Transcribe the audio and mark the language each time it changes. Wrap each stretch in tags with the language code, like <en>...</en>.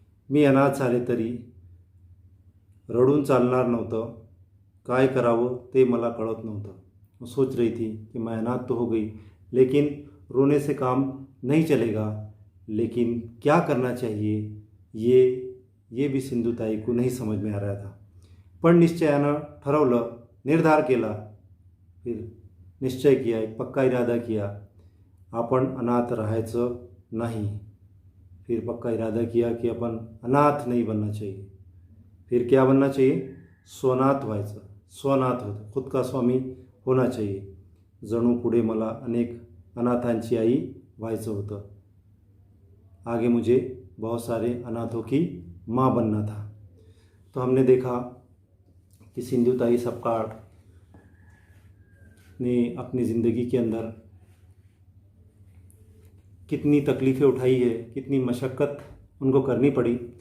<mr>मी अनाथ झाले तरी रडून चालणार नव्हतं। काय करावं ते मला कळत नव्हतं।</mr> <hi>मैं सोच रही थी कि मैं अनाथ तो हो गई, लेकिन रोने से काम नहीं चलेगा। लेकिन क्या करना चाहिए ये भी सिंधुताई को नहीं समझ में आ रहा था।</hi> <mr>पण निश्चयानं ठरवलं, निर्धार केला,</mr> <hi>फिर निश्चय किया, एक पक्का इरादा किया,</hi> <mr>आपण अनाथ राहायचं नाही।</mr> <hi>फिर पक्का इरादा किया कि अपन अनाथ नहीं बनना चाहिए। फिर क्या बनना चाहिए,</hi> <mr>स्वनाथ व्हायचं, स्वनाथ होतं,</mr> <hi>खुद का स्वामी होना चाहिए।</hi> <mr>जणू पुढे मला अनेक अनाथांची आई व्हायचं होतं।</mr> <hi>आगे मुझे बहुत सारे अनाथों की माँ बनना था। तो हमने देखा कि सिंधुताई सपकाळ ने अपनी ज़िंदगी के अंदर कितनी तकलीफ़ें उठाई है, कितनी मशक्क़त उनको करनी पड़ी।</hi>